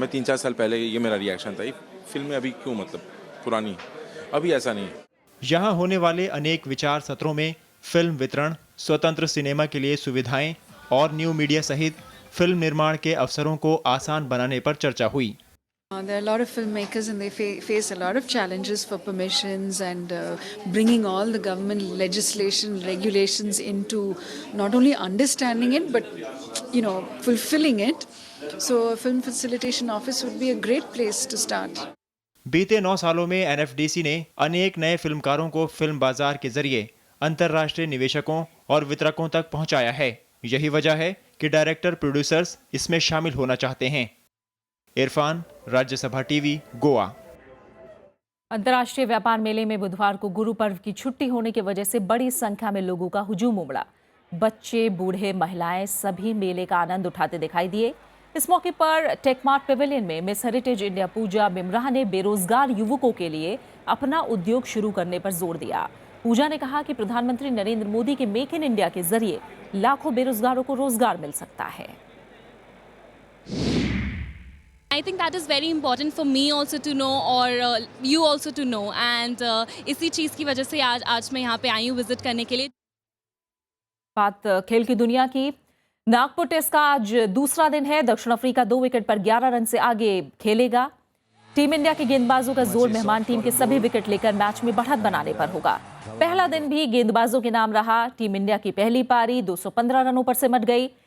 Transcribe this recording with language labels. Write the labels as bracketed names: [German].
[Hindi] मैं 3-4 साल पहले ये मेरा रिएक्शन था, ये फिल्में अभी क्यों मतलब पुरानी। अभी ऐसा नहीं है। यहाँ होने वाले अनेक विचार सत्रों में फिल्म वितरण, स्वतंत्र सिनेमा के लिए सुविधाएं और न्यू मीडिया सहित फिल्म निर्माण के अवसरों को आसान बनाने पर चर्चा हुई। [English] There are a lot of filmmakers and they face a lot of challenges for permissions and bringing all the government legislation, regulations into not only understanding it but fulfilling it. So a film facilitation office would be a great place to start. [Hindi] बीते 9 सालों में NFDC ने अनेक नए फिल्मकारों को film बाजार के जरिए अंतर्राष्ट्रीय निवेशकों और वितरकों तक पहुंचाया है। यही वजह है कि डायरेक्टर प्रोड्यूसर्स इसमें शामिल होना चाहते हैं। इरफान, राज्यसभा टीवी, गोवा। अंतर्राष्ट्रीय व्यापार मेले में बुधवार को गुरु पर्व की छुट्टी होने की वजह से बड़ी संख्या में लोगों का हुजूम उमड़ा। बच्चे, बूढ़े, महिलाएं सभी मेले का आनंद उठाते दिखाई दिए। इस मौके पर टेकमार्ट पेविलियन में मिस हेरिटेज इंडिया पूजा बिमराह ने बेरोजगार युवकों के लिए अपना उद्योग शुरू करने पर जोर दिया। पूजा ने कहा कि प्रधानमंत्री नरेंद्र मोदी के मेक इन इंडिया के जरिए लाखों बेरोजगारों को रोजगार मिल सकता है। [English] I think that is very important for me also to know or you also to know and [Hindi] इसी चीज़ की वजह से आज मैं यहाँ पे आई हूँ विजिट करने के लिए। बात खेल की दुनिया की। नागपुर टेस्ट का आज दूसरा दिन है। दक्षिण अफ्रीका 2 विकेट पर 11 रन से आगे खेलेगा। टीम इंडिया के गेंदबाजों का जोर मेहमान टीम के सभी विकेट लेकर मैच में बढ़त बनाने पर होगा। पहला दिन भी गेंदबाजों के नाम रहा। टीम इंडिया की पहली पारी 215 रनों पर सिमट गई।